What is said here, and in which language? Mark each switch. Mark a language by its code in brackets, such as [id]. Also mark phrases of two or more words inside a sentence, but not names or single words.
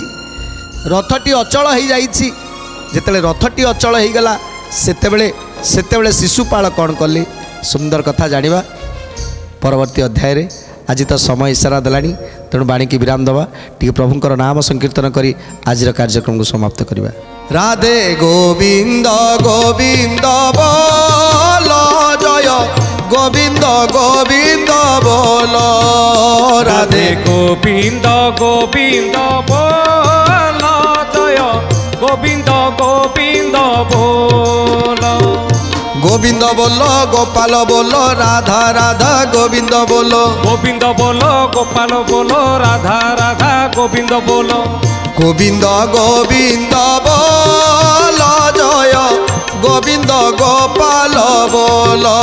[or] ରଥଟି ଅଚଳ ହୋଇଯାଇଛି ଯେତେବେଳେ ରଥଟି ଅଚଳ ହୋଇଗଲା ସେତେବେଳେ ଶିଶୁପାଳ କ'ଣ କଲେ ସୁନ୍ଦର କଥା ଜାଣିବା ପରବର୍ତ୍ତୀ ଅଧ୍ୟାୟରେ ଆଜି ତ ସମୟ ଇସାରା ଦେଲାଣି ତେଣୁ ବାଣୀକି ବିରାମ ଦେବା ଟିକେ ପ୍ରଭୁଙ୍କର ନାମ ସଂକୀର୍ତ୍ତନ କରି ଆଜିର କାର୍ଯ୍ୟକ୍ରମକୁ ସମାପ୍ତ କରିବା ରାଧେ ଗୋବିନ୍ଦ ଗୋବିନ୍ଦ ବୋଲ ଜୟ ଗୋବିନ୍ଦ ଗୋବିନ୍ଦ ବୋଲ ରାଧେ ଗୋବିନ୍ଦ ଗୋବିନ୍ଦ ବୋଲ ଜୟ ଗୋବିନ୍ଦ ଗୋବିନ୍ଦ ବୋଲ [bn] গোবিন্দ বল গোপাল বল রাধা রাধা গোবিন্দ বল গোবিন্দ বল গোপাল বল রাধা রাধা গোবিন্দ বল গোবিন্দ গোবিন্দ বল জয় গোবিন্দ গোপাল বল